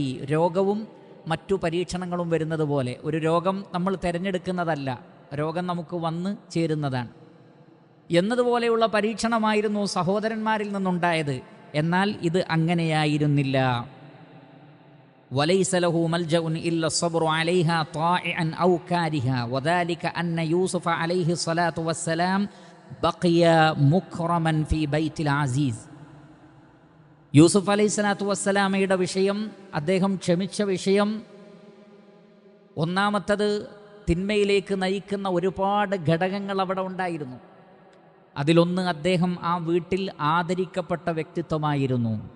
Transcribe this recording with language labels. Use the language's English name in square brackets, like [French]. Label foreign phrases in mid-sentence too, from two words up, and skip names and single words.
[Malayalam] രോഗവും മറ്റു പരീക്ഷണങ്ങളും വരുന്നത് പോലെ. ഒരു രോഗം നമ്മൾ തിരഞ്ഞെടുക്കുന്നതല്ല, രോഗം നമുക്ക് വന്ന് ചേരുന്നതാണ്. എന്നതുപോലെയുള്ള പരീക്ഷണമായിരുന്നു സഹോദരന്മാരിൽ നിന്നുണ്ടായത്. എന്നാൽ ഇത് അങ്ങനെയായിരുന്നില്ല. [Arabic] وليس له ملجأ إلا الصبر عليها طائعا او كارها وذلك ان يوسف عليه الصلاه والسلام بقي مكرما في بيت العزيز. [Malayalam] യൂസുഫ് [Arabic] عليه الصلاة والسلام [Malayalam] വിഷയം, അദ്ദേഹം ക്ഷമിച്ച വിഷയം, ഒന്നാമത്തത് തിന്മയിലേക്ക് നയിക്കുന്ന ഒരുപാട് ഘടകങ്ങൾ അവിടെ ഉണ്ടായിരുന്നു. അതിലൊന്ന്, അദ്ദേഹം ആ വീട്ടിൽ ആദരിക്കപ്പെട്ട വ്യക്തിത്വമായിരുന്നു.